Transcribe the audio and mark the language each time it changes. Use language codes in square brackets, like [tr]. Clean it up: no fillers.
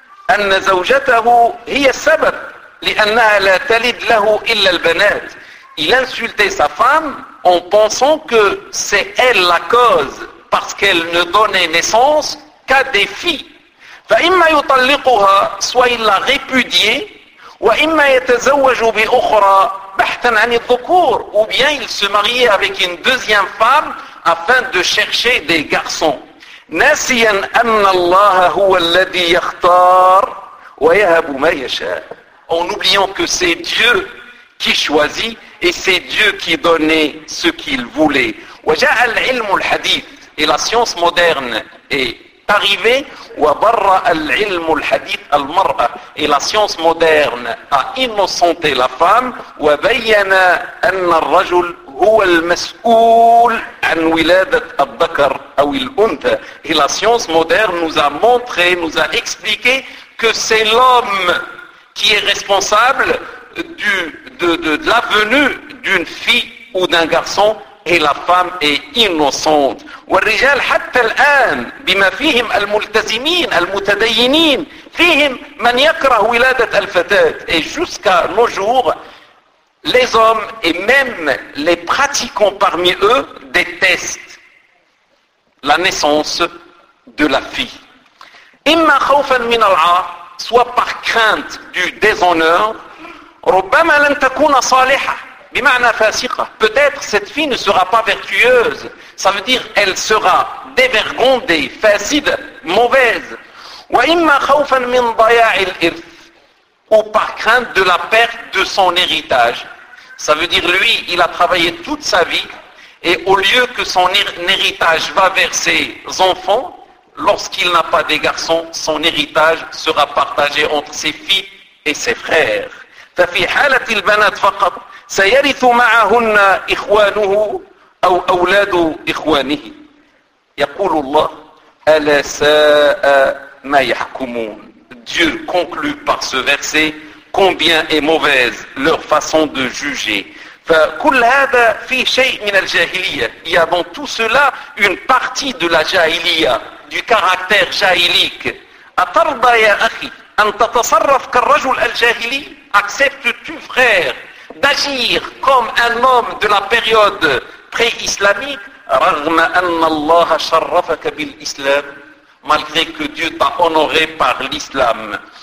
[ar] أن زوجته هي السبب لأنها لا تلد له إلا البنات. [fr] Il insultait sa femme en pensant que c'est elle la cause parce qu'elle ne donnait naissance qu'à des filles. [ar] فإما يطلقها [fr] soit il la répudiait [ar] وإما يتزوج بأخرى بحثا عن الذكور [fr] ou bien il se mariait avec une deuxième femme afin de chercher des garçons. [ar] ناسيا أن الله هو الذي يختار ويهب ما يشاء. [fr] En oubliant que c'est Dieu qui choisit et c'est Dieu qui donnait ce qu'il voulait. [ar] وجاء العلم الحديث. [fr] Et la science moderne est arrivée. [ar] وبرأ العلم الحديث المرأة. [fr] Et la science moderne a innocenté la femme. [ar] وبين أن الرجل هو المسؤول عن ولادة الذكر أو الأنثى. [fr] Et la science moderne nous a montré, nous a expliqué que c'est l'homme qui est responsable de l'avenue d'une fille ou d'un garçon et la femme est innocente. [ar] والرجال حتى الآن بما فيهم الملتزمين المتدينين فيهم من يكره ولادة الفتاة. [fr] Et jusqu'à nos jours, les hommes et même les pratiquants parmi eux détestent la naissance de la fille. [ar] إما خوفا من العار [fr] soit par crainte du déshonneur, [ar] ربما لن تكون صالحة بمعنى فاسقة. [fr] Peut-être cette fille ne sera pas vertueuse. Ça veut dire elle sera dévergondée, facide, mauvaise. [ar] وإما خوفا من ضياع الإرث [fr] ou par crainte de la perte de son héritage. Ça veut dire lui, il a travaillé toute sa vie et au lieu que son héritage va vers ses enfants, lorsqu'il n'a pas des garçons, son héritage sera partagé entre ses filles et ses frères. [ar] ففي حالة البنات فقط سيرث معهن إخوانه أو أولاد إخوانه. يقول الله ألا ساء ما يحكمون. [fr] Dieu conclut par ce verset combien est mauvaise leur façon de juger. [ar] فكل هذا في شيء من الجاهلية. [fr] Il y a dans tout cela une partie de la جاهلية. Du caractère jahilique. [ar] Atarda ya akhi, an tatasarraf kal rajul al jahili, [fr] acceptes-tu frère d'agir comme un homme de la période pré-islamique, [ar] raghma anna Allah sharrafaka bil islam, [fr] malgré que Dieu t'a honoré par l'islam.